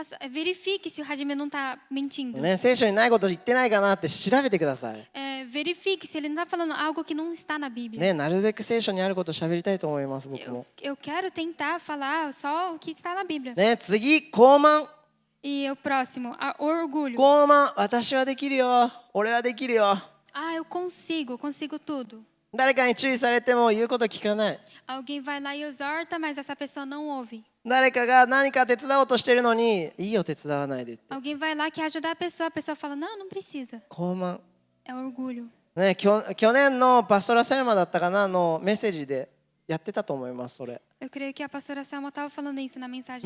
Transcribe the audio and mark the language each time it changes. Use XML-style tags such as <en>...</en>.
<pt>Verifique se o Hajime não está mentindo.</pt> <ja>ね、聖書にないこと言ってないかなって調べてください。</ja> <pt>Verifique se ele não está falando algo que não está na Bíblia.</pt> <ja>ね、なるべく聖書にあることを喋りたいと思います、僕</ja> <pt>Eu,</pt> <ja>も。</ja> <pt>eu quero tentar falar só o que está na Bíblia.</pt> <ja>ね、次、傲慢。</ja> <pt>E o próximo, orgulho.</pt> <ja>傲慢、私はできるよ。俺はできるよ。</ja> <pt>Eu consigo tudo.</pt> <ja>誰かに注意されても言うこと聞かない。</ja> <pt>Alguém vai lá e exorta, mas essa pessoa não ouve.</pt> <ja>誰かが何か手伝おうとしてるのに、いいよ手伝わないでって。</ja> <pt>Alguém vai lá quer ajudar a pessoa fala, não precisa.</pt> <ja>傲慢。</ja> <pt>É orgulho.</pt> <ja>ね、去年のパストラセルマだったかなのメッセージでやってたと思います、それ。</ja> <pt>Eu creio que a pastora Selma estava falando isso na mensagem.</pt>